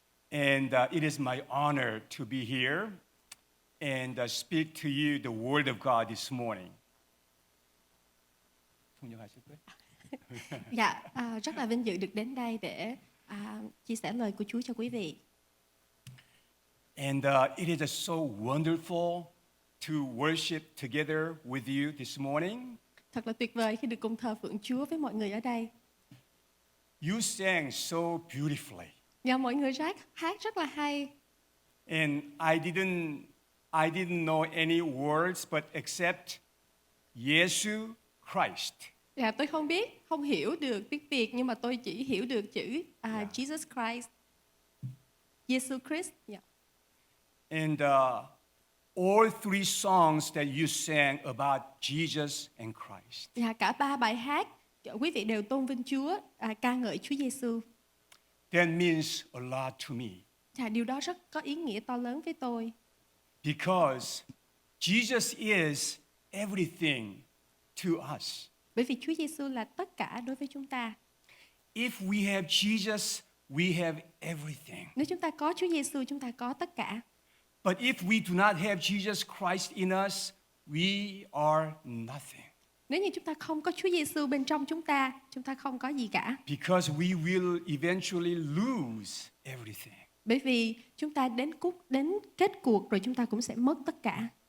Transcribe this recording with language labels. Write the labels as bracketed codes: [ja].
[en] And it is my honor to be here and speak to you the word of God this morning. [vi] Dạ, rất là vinh dự được đến đây để chia sẻ lời của Chúa cho quý vị. [en] And it is so wonderful to worship together with you this morning. [vi] Thật là tuyệt vời khi được cùng thờ phượng Chúa với mọi người ở đây. [en] You sang so beautifully. [vi] Và mọi người hát rất là hay. [en] And I didn't know any words but except Jesus Christ. [vi] Dạ, tôi không hiểu được tiếng Việt, nhưng mà tôi chỉ hiểu được chữ Jesus Christ. [en] Jesus Christ. Yeah. And all 3 songs that you sang about Jesus and Christ. [vi] Dạ, cả 3 bài hát quý vị đều tôn vinh Chúa, ca ngợi Chúa Giêsu. [en] That means a lot to me. [vi] Dạ, điều đó rất có ý nghĩa to lớn với tôi. [en] Because Jesus is everything to us. [vi] Bởi vì Chúa Giêsu là tất cả đối với chúng ta. [en] If we have Jesus, we have everything. [vi] Nếu chúng ta có Chúa Giêsu, chúng ta có tất cả. [en] But if we do not have Jesus Christ in us, we are nothing. [vi] Nếu như chúng ta không có Chúa Giêsu bên trong chúng ta không có gì cả. [en] Because we will eventually lose everything. [vi] Bởi vì chúng ta đến kết cuộc rồi chúng ta cũng sẽ mất tất cả.